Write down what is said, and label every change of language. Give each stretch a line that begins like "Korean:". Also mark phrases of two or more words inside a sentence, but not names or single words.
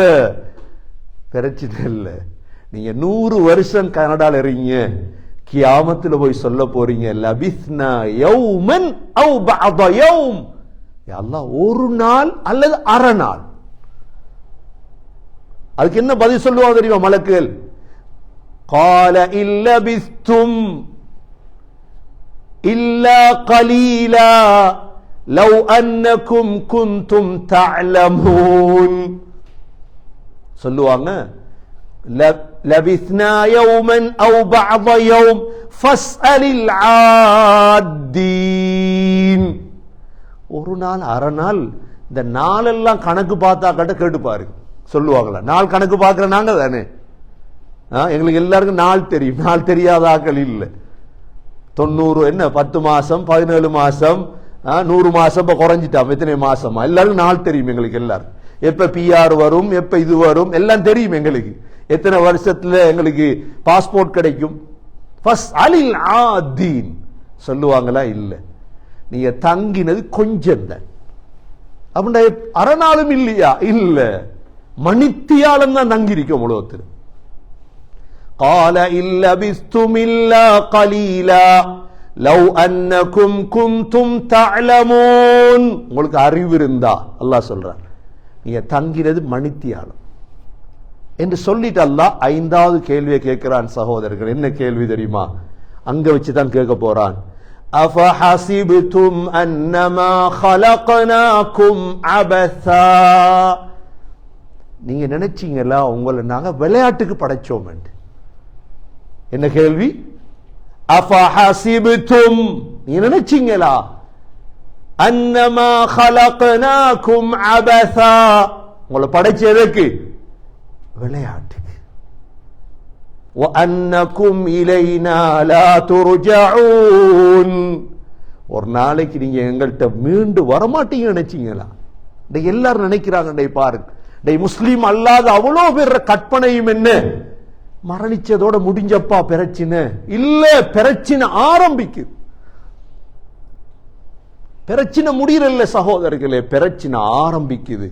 Tamil: பிரச்சனை இல்லை, நீங்க 100 வருஷம் கனடால இருக்கீங்க, கியாமத்துல போய் சொல்ல போறீங்க
Arabic: لبثنا يوما أو بعض يوم, يا الله
Tamil: ஒரு நாள் அல்லது அரை நாள். அதுக்கு என்ன பதில் சொல்லுவாங்க தெரியுமா மலக்குகள்?
Arabic: قال إن لبثتم إلا قليلا لو أنكم كنتم تعلمون. சொல்லுவாங்க لبثنا يوما أو بعض يوم فاسأل العادين.
Tamil: ஒரு நாள் அரை நாள், இந்த நாளெல்லாம் கணக்கு பார்த்தா கேட்டு பாருங்க சொல்லுவாங்களா? நாள் கணக்கு பார்க்கிற நாங்க தானே, எங்களுக்கு எல்லாருக்கும் நாள் தெரியும். நாள் தெரியாத ஆக்கள் இல்லை. 90 என்ன 10 மாசம் 17 மாசம் 100 மாசம் இப்ப குறைஞ்சிட்டான். எத்தனை மாசமா எல்லாருக்கும் நாள் தெரியும். எங்களுக்கு எல்லாரும் எப்ப பிஆர் வரும், எப்ப இது வரும் எல்லாம் தெரியும். எங்களுக்கு எத்தனை வருஷத்துல எங்களுக்கு பாஸ்போர்ட் கிடைக்கும். சொல்லுவாங்களா? இல்ல, நீங்க தங்கினது கொஞ்சம் தான். அப்படின்னா அரை நாளும் இல்லையா? இல்ல, மணித்தியாலம் தான் தங்கி இருக்கோம் உலகத்தில்.
Arabic: قال إن لبثتم إلا قليلا لو أنكم كنتم تعلمون.
Tamil: உங்களுக்கு அறிவு இருந்தா அல்லாஹ் சொல்றார், நீங்க தங்கினது மணித்தியாலம் என்று சொல்லிட்டு அல்லாஹ் 5வது கேள்வியை கேட்கிறான். சகோதரர்கள், என்ன கேள்வி தெரியுமா? அங்க வச்சுதான் கேட்க போறான்.
Arabic: أفحسبتم أنما خلقناكم عبثا.
Tamil: நீங்க நினைச்சீங்களா உங்களை நாங்க விளையாட்டுக்கு படைச்சோம் என்று? என்ன கேள்வி? அஃபஹஸிப்தும், நீங்க நினைச்சீங்களா?
Arabic: அன்னமா خلقناكم عبثا,
Tamil: உங்களை படைச்சதுக்கு விளையாட்டுக்கு.
Arabic: وأنكم إلينا لا ترجعون,
Tamil: ஒரு நாளைக்கு நீங்க எங்கள்கிட்ட மீண்டு வரமாட்டீங்க நினைச்சீங்களா? எல்லாரும் நினைக்கிறாங்க. பாருங்க, முஸ்லீம் அல்லாத அவ்வளோ பேர் கற்பனையும் என்ன, மரணிச்சதோட முடிஞ்சப்பா பிரச்சனை இல்ல, பிரச்சனை ஆரம்பிக்குது. பிரச்சனை முடியல சகோதரர்களே, பிரச்சனை ஆரம்பிக்குது.